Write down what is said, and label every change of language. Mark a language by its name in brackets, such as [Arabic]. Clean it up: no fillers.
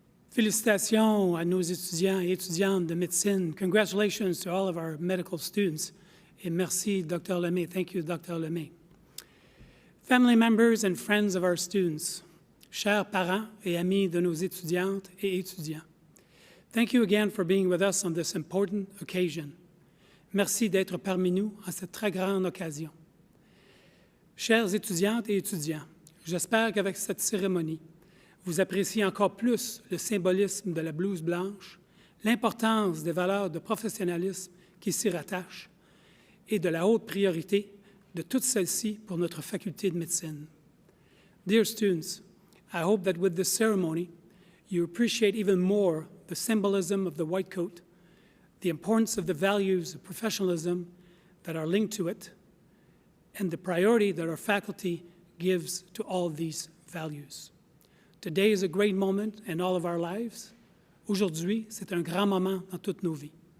[French] Félicitations à nos étudiants et étudiantes de médecine. [English] Congratulations to all of our medical students. [French] Et merci, Dr. Lemay. [English] Thank you, [French] Dr. Lemay. [English] Family members and friends of our students, [French] chers parents et amis de nos étudiantes et étudiants, [English] thank you again for being with us on this important occasion. [French] Merci d'être parmi nous en cette très grande occasion. Chères étudiantes et étudiants, j'espère qu'avec cette cérémonie, vous appréciez encore plus le symbolisme de la blouse blanche, l'importance des valeurs de professionnalisme qui s'y rattachent et de la haute priorité de toutes celles-ci pour notre faculté de médecine. [English] Dear students, I hope that with this ceremony, you appreciate even more the symbolism of the white coat, the importance of the values of professionalism that are linked to it, and the priority that our faculty gives to all these values. Today is a great moment in all of our lives. [French] Aujourd'hui, c'est un grand moment dans toutes nos vies.